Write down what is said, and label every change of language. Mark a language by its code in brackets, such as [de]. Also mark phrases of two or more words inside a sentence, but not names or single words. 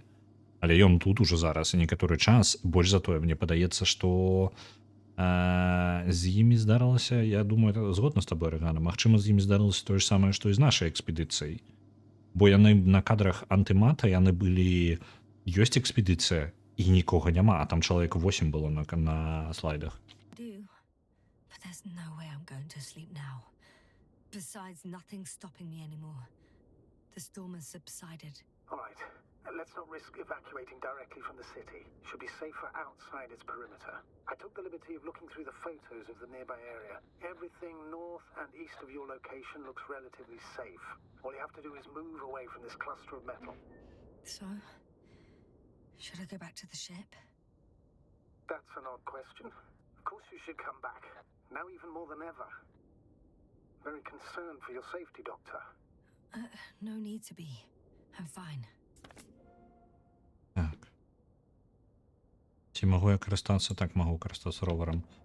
[be] Але ён тут ужо зараз і некаторы час. Больш за тое, мне падаецца, што з імі здарылася, я думаю, это згодна з табой, Рэгана, магчыма, з імі здарылася тое ж самае, што і з нашай экспедыцыяй. Бо яны на кадрах антымата, яны былі... Ёсць экспедыцыя, і нікога няма, а там чалавек 8 было на слайдах. [en] But there's no way I'm going to sleep now. Besides, nothing's stopping me anymore. The storm has subsided. All right. Let's not risk evacuating directly from the city. Should be safer outside its perimeter. I took the liberty of looking through the photos of the nearby area. Everything north and east of your location looks relatively safe. All you have to do is move away from this cluster of metal. So, should I go back to the ship? That's an odd question. Of course you should come back. Now even more than ever. Very concerned for your safety, Doctor. No need to be. I'm fine. [be] Так. Ці магу я карыстацца? Так, магу карыстацца роварам.